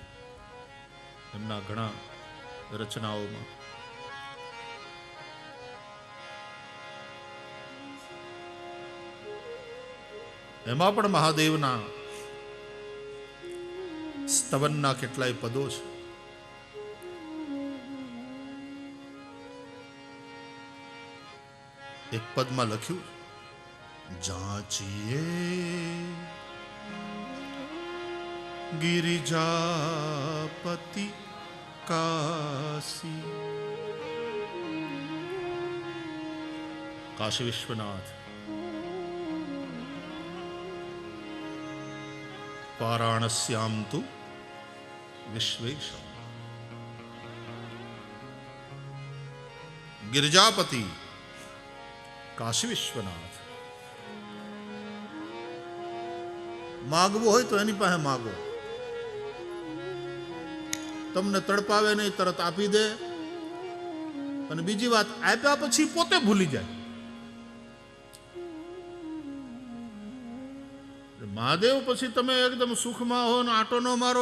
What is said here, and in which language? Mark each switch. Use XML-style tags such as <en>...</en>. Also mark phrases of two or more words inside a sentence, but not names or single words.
<gu>એમના ઘણા રચનાઓમાં એમાં પણ મહાદેવના સ્તવનના કેટલાય પદો છે. એક પદમાં લખ્યું, જાચીએ गिरिजापति काशी.</gu> <sa>काशी विश्वनाथ, वाराणस्याम तु विश्वेशम. गिरिजापति, काशी विश्वनाथ.</sa> <gu>मागवो હોય તો એની પાસે માગો. તમને તડપાવે નહીં, તરત આપી દે. અને બીજી વાત, આપ્યા પછી પોતે ભૂલી જાય. મહાદેવ પછી તમે એકદમ સુખમાં હો ને આટો ન મારો.</gu>